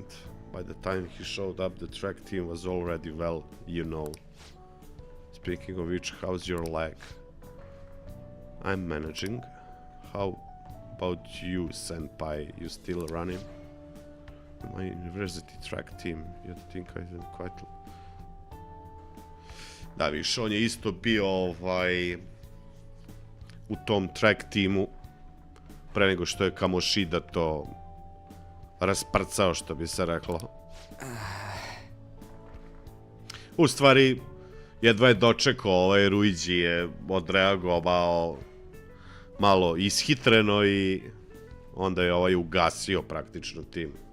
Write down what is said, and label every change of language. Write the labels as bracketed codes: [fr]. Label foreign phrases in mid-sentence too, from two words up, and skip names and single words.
[en] By the time he showed up, the track team was already, well, you know. Speaking of which, how's your leg? I'm managing. How about you, senpai? You still running? My university track team. You think I didn't quite... [sr] Da, viš, on je isto bio u tom track timu pre nego što je Kamoshida to rasprcao, što bi se reklo. U stvari, jedva je dočekao, Ruigi je odreagovao malo ishitreno i onda je ugasio praktično tim.